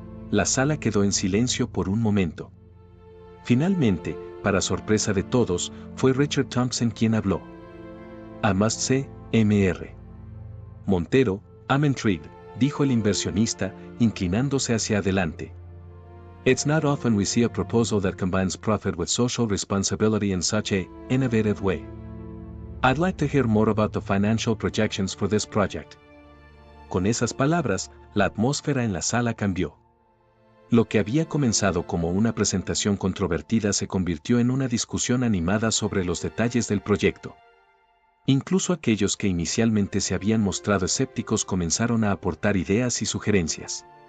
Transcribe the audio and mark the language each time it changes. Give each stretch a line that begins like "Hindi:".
Spanish: La sala quedó en silencio por un momento. Finalmente, para sorpresa de todos, fue Richard Thompson quien habló.
English: I must say, Mr. Montero, I'm intrigued,
Spanish: dijo el inversionista, inclinándose hacia adelante.
English: It's not often we see a proposal that combines profit with social responsibility in such a innovative way. I'd like to hear more about the financial projections for this project.
Spanish: Con esas palabras, la atmósfera en la sala cambió. Lo que había comenzado como una presentación controvertida se convirtió en una discusión animada sobre los detalles del proyecto. Incluso aquellos que inicialmente se habían mostrado escépticos comenzaron a aportar ideas y sugerencias.